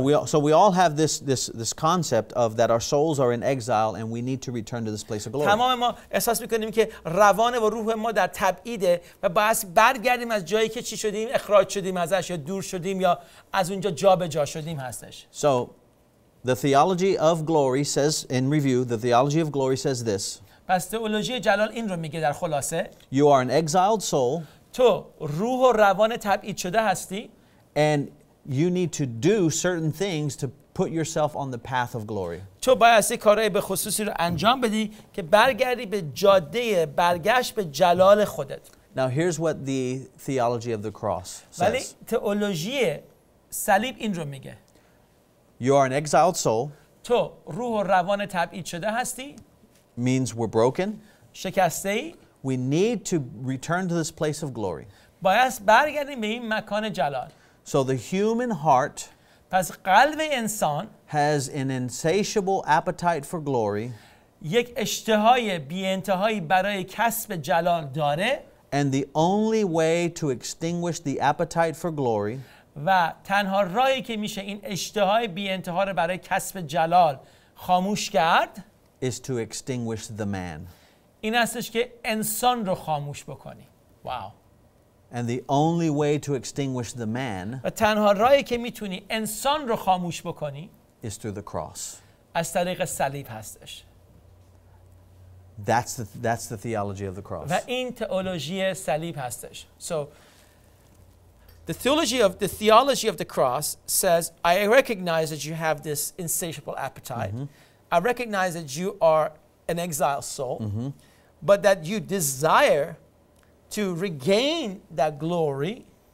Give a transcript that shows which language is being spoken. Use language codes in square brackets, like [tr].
[en] So we all have this concept of that our souls are in exile and we need to return to this place of glory. [fa] تمام ما احساس میکنیم که روان و روح ما در تبعیده و باید برگردیم از جایی که چی شدیم، اخراج شدیم ازش یا دور شدیم یا از اونجا جابجا شدیم هستش. [en] So the theology of glory says, in review, the theology of glory says this. [fa] پس تئولوژی جلال این رو میگه در خلاصه. [en] You are an exiled soul. [fa] تو روح و روان تبعید شده هستی. [en] And you need to do certain things to put yourself on the path of glory. [fa] تو باید این کارهای به خصوصی رو انجام بدی که برگردی به جاده برگشت به جلال خودت. [en] Now here's what the theology of the cross says. [fa] ولی تئولوژی صلیب این رو میگه. [en] You are an exiled soul. [fa] تو روح و روان تبعید شده هستی. [en] Means we're broken. [fa] شکسته ای. [en] We need to return to this place of glory. [fa] باید برگردیم به این مکان جلال. [en] So the human heart [fa] پس قلب انسان [en] has an insatiable appetite for glory. [fa] یک اشتهای بی انتهایی برای کسب جلال داره. [en] And the only way to extinguish the appetite for glory [fa] و تنها راهی که میشه این اشتهای بی انتها رو برای کسب جلال خاموش کرد [en] is to extinguish the man. [fa] این هستش که انسان رو خاموش بکنی. واو. [en] And the only way to extinguish the man [fa] و تنها راهی که میتونی انسان رو خاموش بکنی [en] is through the cross. [fa] از طریق صلیب هستش. [en] That's the theology of the cross. [fa] و این تئولوژی صلیب هستش. [en] So the theology of the cross says, I recognize that you have this insatiable appetite. I recognize that you are an exiled soul, but that you desire to regain that glory.